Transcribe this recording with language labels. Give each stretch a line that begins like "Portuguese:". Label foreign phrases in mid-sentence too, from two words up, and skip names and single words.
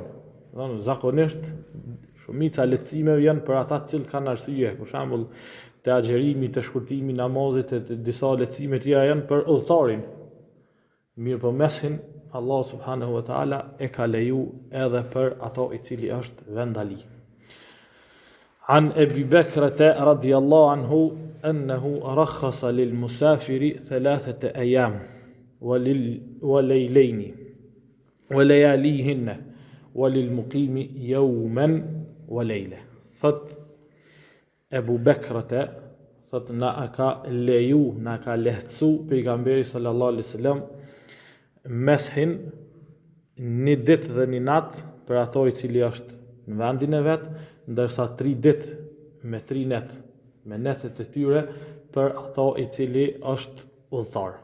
Albanian: Domethënë zakonisht shumica lehtësimeve janë për ata të cilët kanë arsye, për shembull të agjerimi, të shkurtimi i namazit, të disa lehtësime tjera janë për udhëtarin. Mirë po meshin Allah
Arabic: سبحانه وتعالى
Albanian: e ka leju edhe për ato i cili është vendali.
Arabic: عن أبي بكرة رضي الله عنه أنه رخص للمسافر 3 أيام وليلين ولياليهن وللمقيم يوما وليلة.
Albanian: Thot Ebu Bekrate, thot na ka leju, na ka lehtësu pejgamberi
Arabic: صلى الله عليه وسلم
Albanian: meshin një ditë dhe një natë për ato i cili është në vendin e vet, ndërsa 3 ditë me 3 net, me netet e tyre për ato i cili është udhëtar.